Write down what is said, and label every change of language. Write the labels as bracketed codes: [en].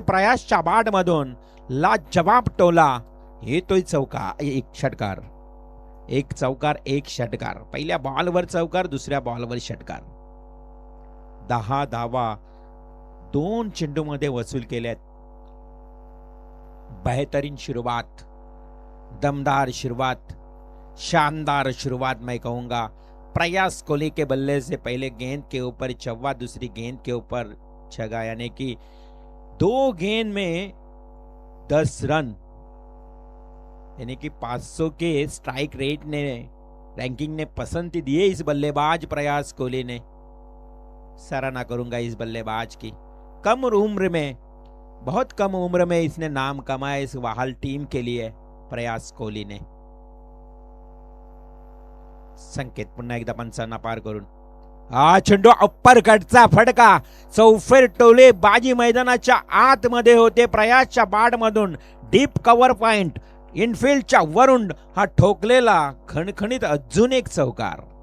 [mr] प्रयासच्या bat मधून लाजवाब टोला येतोय चौकार, एक षटकार, एक चौकार एक षटकार. पहिल्या बॉलवर चौकार, दुसऱ्या बॉलवर षटकार. 10 धावा 2 चेंडूमध्ये वसूल केल्यात. [hi] बेहतरीन शुरुआत, दमदार शुरुआत, शानदार शुरुआत मैं कहूंगा. प्रयास कोहली के बल्ले से पहले गेंद के ऊपर चौवा, दूसरी गेंद के ऊपर छगा, यानी कि 2 गेंद में 10 रन, यानी कि 500 के स्ट्राइक रेट ने रैंकिंग ने पसंद दी है इस बल्लेबाज प्रयास कोहली ने. सराहना करूंगा इस बल्लेबाज की. कम उम्र में, बहुत कम उम्र में इसने नाम कमाया इस वाहल टीम के लिए प्रयास कोहली ने. [mr] संकेत पुन्हा एकदा पंचांना पार करून हा चेंडू अप्पर कटचा फटका, चौफेर टोले बाजी मैदानाच्या आतमध्ये होते. प्रयासच्या बॅट मधून डीप कव्हर पॉइंट इनफिल्डच्या वरून हा ठोकलेला खणखणीत अजून एक चौकार.